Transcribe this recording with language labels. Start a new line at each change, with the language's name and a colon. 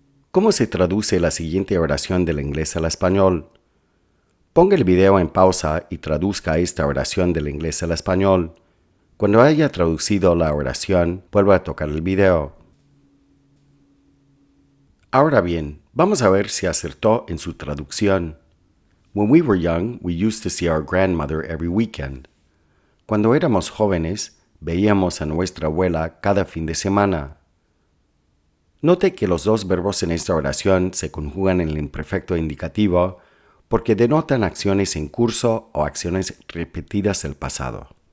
Spanish: ¿Cómo se traduce la siguiente oración del inglés al español? Ponga el video en pausa y traduzca esta oración del inglés al español. Cuando haya traducido la oración, vuelva a tocar el video. Ahora bien, vamos a ver si acertó en su traducción.
English: When we were young, we used to see our grandmother every weekend.
Spanish: Cuando éramos jóvenes, veíamos a nuestra abuela cada fin de semana. Note que los dos verbos en esta oración se conjugan en el imperfecto indicativo porque denotan acciones en curso o acciones repetidas del pasado.